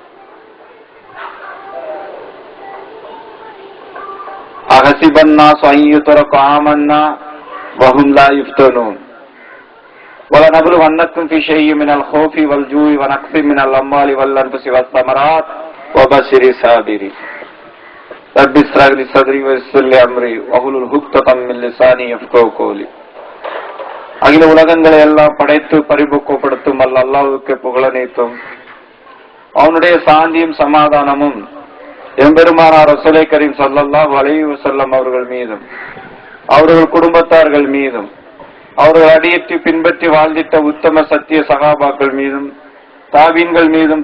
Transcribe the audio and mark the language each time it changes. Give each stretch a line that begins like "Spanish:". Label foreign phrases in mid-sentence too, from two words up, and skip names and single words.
Arabic: أحسب الناس أن يتركوا آمنا وهم لا يفتنون. ولنبلونكم في شيء من الخوف والجوع ونقص من الأموال والأنفس والثمرات وبشر الصابرين. رب اشرح لي صدري ويسر لي أمري واحلل عقدة من لساني يفقهوا قولي.
Tamil: அகில உலகங்களை எல்லாம் படைத்து பரிபக்குவப்படுத்தும் அல்லாஹ்வுக்கு புகழனைத்தும் அவனுடைய சாந்தியும் சமாதானமும் எம்பெருமானார் ரசூலை கரீம்
Arabic: صلى الله عليه وسلم
Tamil: அவர்கள் மீதும் அவர்கள் குடும்பத்தார்கள் மீதும் அவர்கள் அடியேற்றி பின்பற்றி வாழ்ந்திட்ட உத்தம சத்திய சகாபாக்கள் மீதும் தாபீன்கள் மீதும்